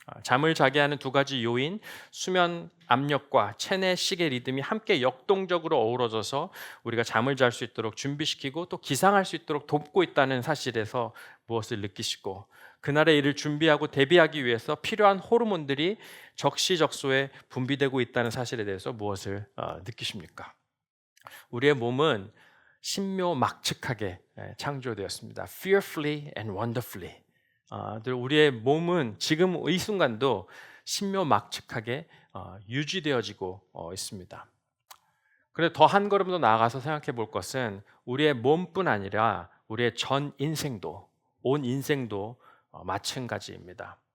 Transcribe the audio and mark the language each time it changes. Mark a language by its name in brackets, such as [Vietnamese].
[Korean] 잠을 자게 하는 두 가지 요인, 수면 압력과 체내 시계 리듬이 함께 역동적으로 어우러져서 우리가 잠을 잘 수 있도록 준비시키고 또 기상할 수 있도록 돕고 있다는 사실에서 무엇을 느끼시고, 그날의 일을 준비하고 대비하기 위해서 필요한 호르몬들이 적시적소에 분비되고 있다는 사실에 대해서 무엇을 느끼십니까? 우리의 몸은 신묘막측하게 창조되었습니다. [English] Fearfully and wonderfully. [Korean] 우리의 몸은 지금 이 순간도 신묘막측하게 유지되어지고 있습니다. 그런데 더 한 걸음 더 나아가서 생각해 볼 것은 우리의 몸뿐 아니라 우리의 전 인생도, 온 인생도 마찬가지입니다.